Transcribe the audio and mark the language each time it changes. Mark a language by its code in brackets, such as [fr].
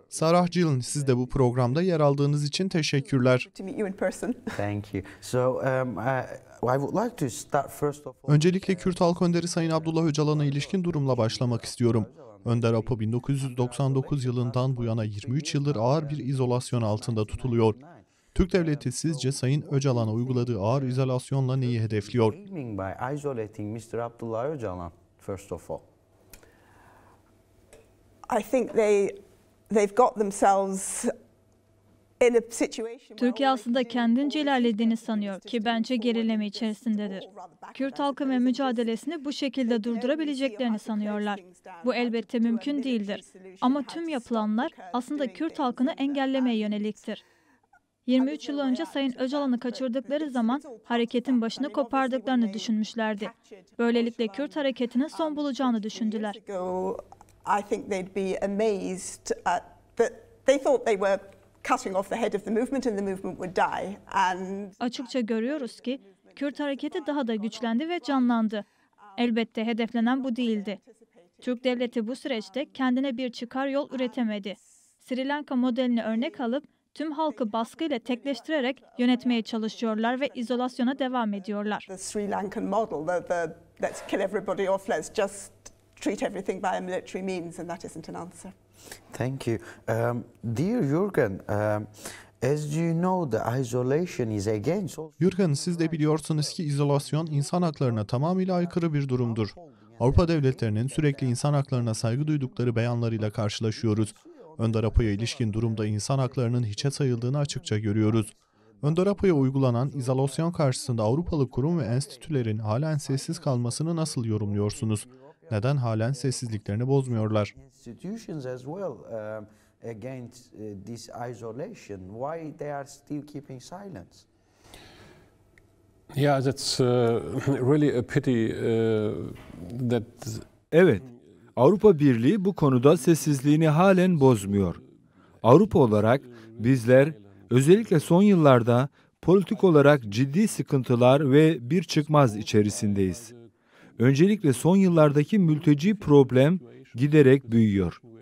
[tr] Sarah Glynn, siz de bu programda yer aldığınız için teşekkürler. [en] To meet you in person. Thank you. So I would like to start first of all. [tr] Öncelikle Kürt Halk Önderi Sayın Abdullah Öcalan'a ilişkin durumla başlamak istiyorum. Önder Apo 1999 yılından bu yana 23 yıldır ağır bir izolasyon altında tutuluyor. Türk Devleti sizce Sayın Öcalan'a uyguladığı ağır izolasyonla neyi hedefliyor? [en] By isolating Mr. Abdullah Öcalan first of all. I think they've got themselves in a situation. [tr] Türkiye aslında kendince ilerlediğini sanıyor ki bence gerileme içerisindedir. Kürt halkı ve mücadelesini bu şekilde durdurabileceklerini sanıyorlar. Bu elbette mümkün değildir. Ama tüm yapılanlar aslında Kürt halkını engellemeye yöneliktir. 23 yıl önce Sayın Öcalan'ı kaçırdıkları zaman hareketin başını kopardıklarını düşünmüşlerdi. Böylelikle Kürt hareketinin son bulacağını düşündüler. [en] I think they'd be amazed that they thought they were cutting off the head of the movement and the movement would die. And [tr] açıkça görüyoruz ki Kürt hareketi daha da güçlendi ve canlandı. Elbette hedeflenen bu değildi. Türk devleti bu süreçte kendine bir çıkar yol üretemedi. Sri Lanka modelini örnek alıp tüm halkı baskıyla tekleştirerek yönetmeye çalışıyorlar ve izolasyona devam ediyorlar. [en] The Sri Lankan model, let's kill everybody off, let's just treat everything by a military means, and that isn't an answer. Thank you. Dear Jürgen, as you know, the isolation is against. [tr] Jürgen, siz de biliyorsunuz ki izolasyon insan haklarına tamamıyla aykırı bir durumdur. Avrupa devletlerinin sürekli insan haklarına saygı duydukları beyanlarıyla karşılaşıyoruz. Önder Apo'ya ilişkin durumda insan haklarının hiçe sayıldığını açıkça görüyoruz. Önder Apo'ya uygulanan izolasyon karşısında Avrupalı kurum ve enstitülerin halen sessiz kalmasını nasıl yorumluyorsunuz? Neden halen sessizliklerini bozmuyorlar? [en] Institutions as well against this isolation. Why they are still keeping silence? Yeah, that's really a pity that. [tr] Evet, Avrupa Birliği bu konuda sessizliğini halen bozmuyor. Avrupa olarak bizler özellikle son yıllarda politik olarak ciddi sıkıntılar ve bir çıkmaz içerisindeyiz. Öncelikle son yıllardaki mülteci problem giderek büyüyor.